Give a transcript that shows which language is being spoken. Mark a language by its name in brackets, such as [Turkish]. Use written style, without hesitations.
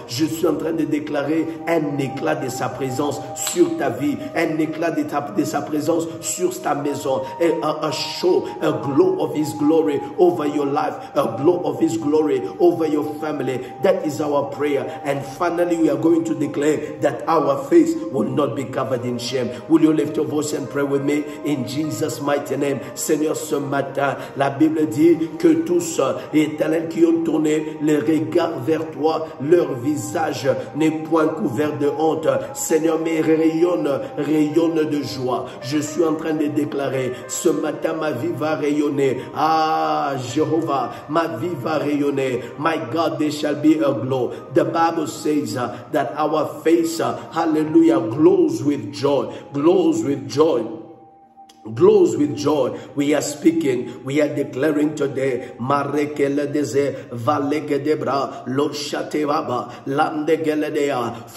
[French] Je suis en train de déclarer un éclat de sa présence sur ta vie, un éclat de sa présence sur ta maison, [English] a show, a glow of his glory over your life, a glow of his glory over your family. That is our prayer. And finally, we are going to declare that our face will not be covered in shame. Will you lift your voice and pray with me in Jesus' mighty name? [French] Seigneur, ce matin, la Bible dit que tous, Éternel, qui ont tourné les regards vers toi, leur visage n'est point couvert de honte. Seigneur, mais rayonne de joie. Je suis en train de déclarer, ce matin, ma vie va rayonner. Ah, Jéhovah, ma vie va rayonner. [English] My God, there shall be a glow. The Bible says that our face, hallelujah, glows with joy, glows with joy. Glows with joy. We are speaking, we are declaring today, Marekele deze valegedebra lo shatevaba landegeledea.